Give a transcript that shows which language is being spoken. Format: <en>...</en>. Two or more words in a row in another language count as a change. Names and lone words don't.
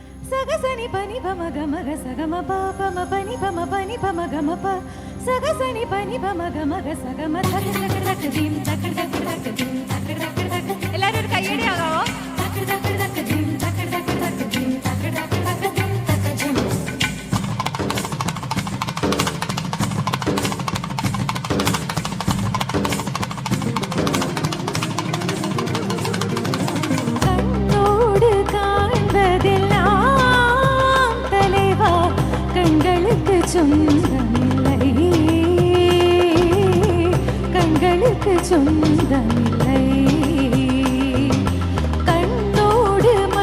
<ml>సగసని పని పమ గమ గ సగమ ప పమ పని పమ గమ ప సగసని పని పమ గమ గ సగమ తక తక తక దీం తక తక తక దీం తక తక తక എല്ലാരും ഒരു കയ്യടി ആകാവോ? തക തക തക ദിം തക തക തക ദിം തക തക തക ദിം തക ജം</ml> <ta>கண்ணோடு காண்பதெல்லாம் தலைவா கண்களுக்கு சொந்தமில்லை கண்களுக்கு சொந்தமில்லை கண்ணோடு</ta>